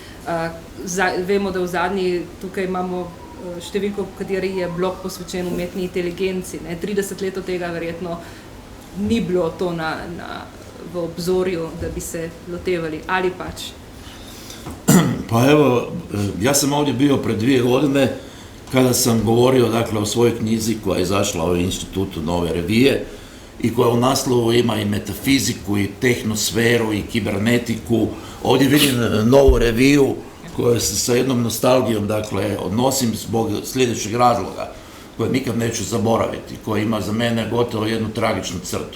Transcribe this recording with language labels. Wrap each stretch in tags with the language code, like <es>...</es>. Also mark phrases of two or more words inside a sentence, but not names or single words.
<sl>Vemo, da v zadnji tukaj imamo številko, v kateri je blok posvečen umetni inteligenci. 30 let od tega verjetno ni bilo to v obzorju, da bi se lotevali, ali pač?</sl> <hr>Pa evo, ja sam ovdje bio pred 2 godine kada sam govorio dakle o svojoj knjizi koja je izašla u Institutu Nove revije i koja u naslovu ima i metafiziku i tehnosferu i kibernetiku. Ovdje vidim novu reviju koju se sa jednom nostalgijom dakle odnosim zbog sljedećeg razloga koje nikad neću zaboraviti, koji ima za mene gotovo jednu tragičnu crtu.</hr>